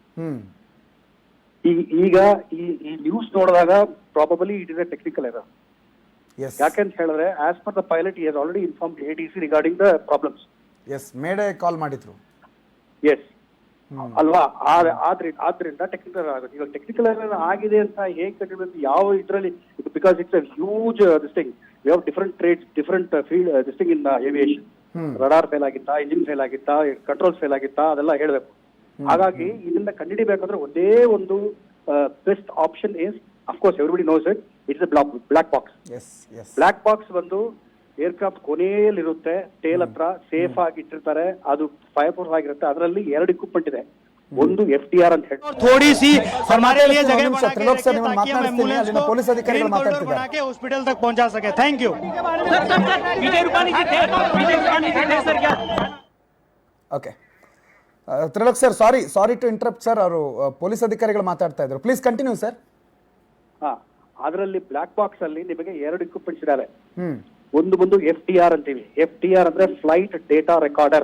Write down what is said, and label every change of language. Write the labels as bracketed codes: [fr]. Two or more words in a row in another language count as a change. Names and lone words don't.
[kn] ಈಗ ಈ ನ್ಯೂಸ್ ನೋಡಿದಾಗ [en] probably it is a technical error. [kn] ಯಾಕೆಂತ ಹೇಳಿದ್ರೆ [en] as per the pilot he has already informed ATC regarding the problems. mayday call [kn] ಮಾಡಿದ್ರು. ಎಸ್ ಅಲ್ವಾ? ಆದ್ರಿಂದ ಟೆಕ್ನಿಕಲ್ ಆಗುತ್ತೆ. ಇವಾಗ [en] technical error [kn] ಆಗಿದೆ ಅಂತ ಹೇಗೆ ಕಂಡುಹಿಡಿಬೇಕು? ಯಾವ ಇದರಲ್ಲಿ? [en] because it's a huge this thing. we have different trades, different field this thing in aviation. radar fail [kn] ಆಗಿತ್ತಾ, [en] engine fail [kn] ಆಗಿತ್ತಾ, [en] control fail [kn] ಆಗಿತ್ತಾ, ಅದೆಲ್ಲ ಹೇಳಬೇಕು. ಹಾಗಾಗಿ ಇದನ್ನ ಕಂಡುಹಿಡಿಬೇಕಂದ್ರೆ ಒಂದೇ ಒಂದು [en] best option is, of course everybody knows it, it's black box. black box [kn] ಬಂದು ಏರ್ಕ್ರಾಫ್ಟ್ ಕೊನೆಯಲ್ಲಿರುತ್ತೆ, ಟೇಲ್ ಹತ್ರ ಸೇಫ್ ಆಗಿ ಇಟ್ಟಿರ್ತಾರೆ. ಅದು [en] fire proof [kn] ಆಗಿರುತ್ತೆ. ಅದರಲ್ಲಿ 2 ಇಕ್ವಿಪ್ಮೆಂಟ್ ಇದೆ. ಒಂದು FTR ಅಂತ ಹೇಳಿ ಪೊಲೀಸ್ ಅಧಿಕಾರಿಗಳು ಮಾತಾಡ್ತಿದ್ದಾರೆ. [hi] हॉस्पिटल तक पहुंचा सके. [en] thank you. okay Trilok sir, sorry to interrupt sir. [kn] ಅವರು ಪೊಲೀಸ್ ಅಧಿಕಾರಿಗಳು ಮಾತಾಡ್ತಾ ಇದ್ರು. [en] please continue sir. [kn] ಅದರಲ್ಲಿ [en] black box [kn] ಅಲ್ಲಿ ನಿಮಗೆ 2 ಇಕ್ವಿಪ್ಮೆಂಟ್ಸ್ ಇದಾವೆ. ಒಂದು FTR ಅಂತೀವಿ. FTR ಅಂದ್ರೆ [en] flight data recorder.